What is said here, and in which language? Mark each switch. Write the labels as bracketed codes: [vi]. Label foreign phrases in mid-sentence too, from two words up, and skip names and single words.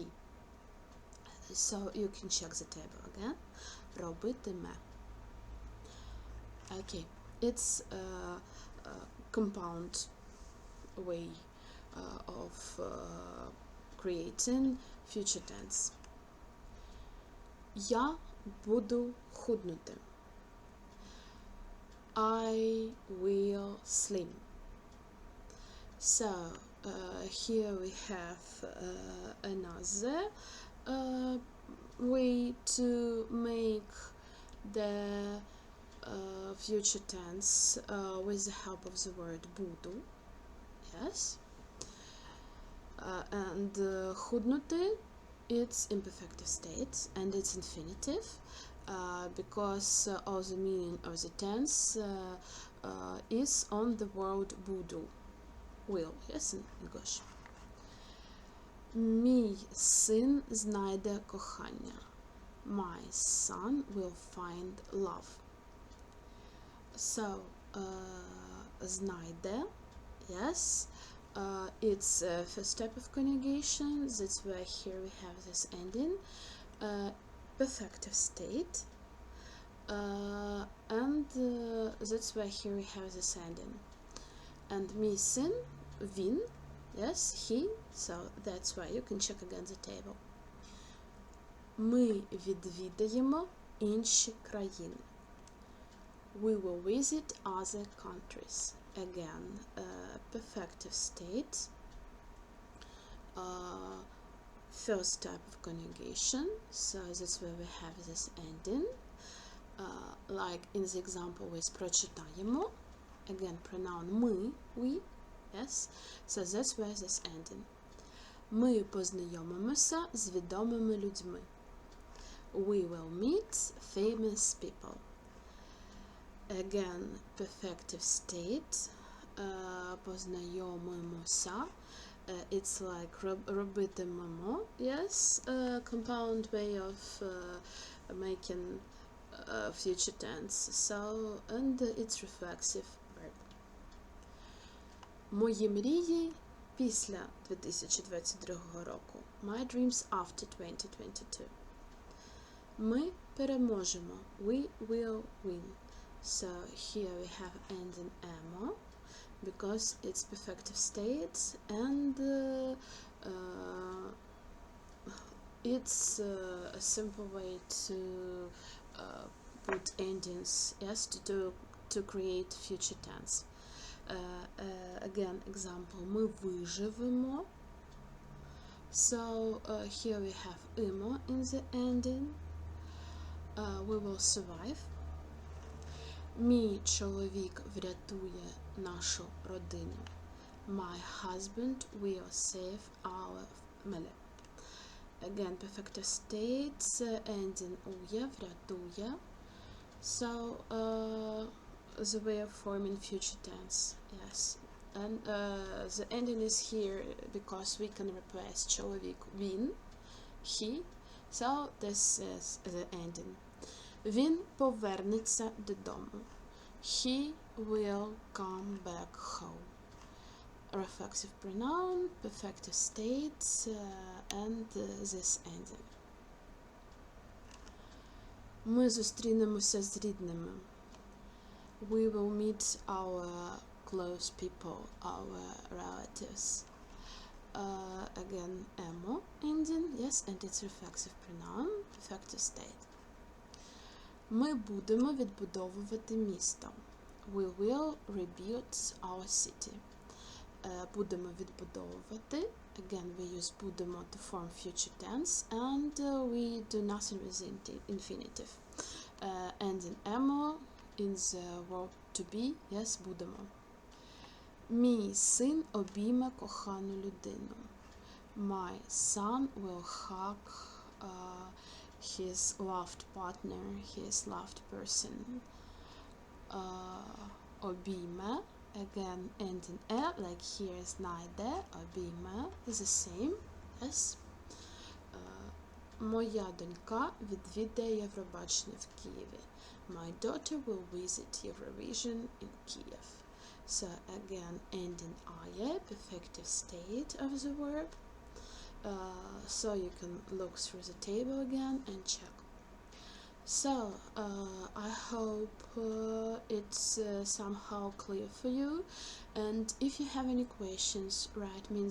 [en] So you can check the table again. [uk] Робитиме. [en] Okay, it's a compound way of creating future tense. [uk] Я буду худнути. [en] I will slim. So here we have another way to make the future tense with the help of the word буду. Yes. And худнути, it's imperfective state and it's infinitive because all the meaning of the tense is on the word буду, will, yes, in English. [uk] Мій син знайде кохання. [en] My son will find love. So знайде, yes, It's first type of conjugation. That's why here we have this ending. Perfective state. And that's why here we have this ending. [uk] And мій син, він, [en] yes, he, so that's why you can check again the table. [uk] Ми відвідаємо інші країни. [en] We will visit other countries. Again, perfective state. First type of conjugation, so that's where we have this ending. Like in the example with прочитаємо. Again, pronoun ми, we, yes. So that's where this ending. [uk] Ми познайомимося з відомими людьми. [en] We will meet famous people. Again, perfective state. Познайомимося. It's like робитимемо, yes. Compound way of making future tense. So, and it's reflexive verb. [uk] Мої мрії після 2022 року. [en] My dreams after 2022. [uk] Ми переможемо. [en] We will win. So here we have ending emo because it's perfective state and it's a simple way to put endings, yes, to create future tense. Again, example, [uk] ми виживемо. [en] So here we have emo in the ending. We will survive. [uk] Мій чоловік врятує нашу родину. [en] My husband will save our family. Again, perfective state, ending [uk] ує, врятує. [en] So, the way of forming future tense, yes. And the ending is here because we can replace [uk] чоловік він, [en] he. So, this is the ending. [uk] Він повернеться додому. [en] He will come back home. Reflexive pronoun, perfective state, and this ending. [uk] Ми зустрінемося з рідними. [en] We will meet our close people, our relatives. Again, emo ending, yes, and it's reflexive pronoun, perfective state. [uk] Ми будемо відбудовувати місто. [en] We will rebuild our city. [uk] Будемо відбудовувати. [en] Again, we use будемо to form future tense, and we do nothing with the infinitive. Ending emo in the verb to be, yes, [uk] будемо. Мій син обійме кохану людину. [en] My son will hug his loved partner, his loved person. Обійме, again ending like here is neither, обійме is the same, yes. [uk] Моя донька відвідає Євробачення в Києві. [en] My daughter will visit Eurovision in Kiev. So again ending aye, perfective state of the verb. So you can look through the table again and check. So I hope it's somehow clear for you, and if you have any questions, write me in